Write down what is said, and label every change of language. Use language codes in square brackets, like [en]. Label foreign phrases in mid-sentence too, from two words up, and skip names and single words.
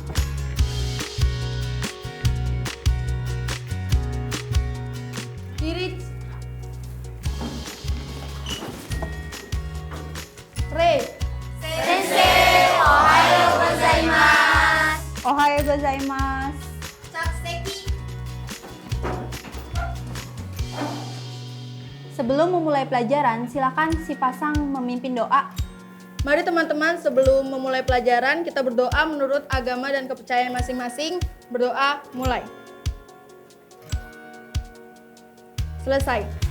[ja] Kiri. Re. 先生、おはようございます. おはようございます. [id] Sebelum memulai pelajaran, silakan si pasang memimpin doa. Mari teman-teman, sebelum memulai pelajaran, kita berdoa menurut agama dan kepercayaan masing-masing. Berdoa, mulai. Selesai.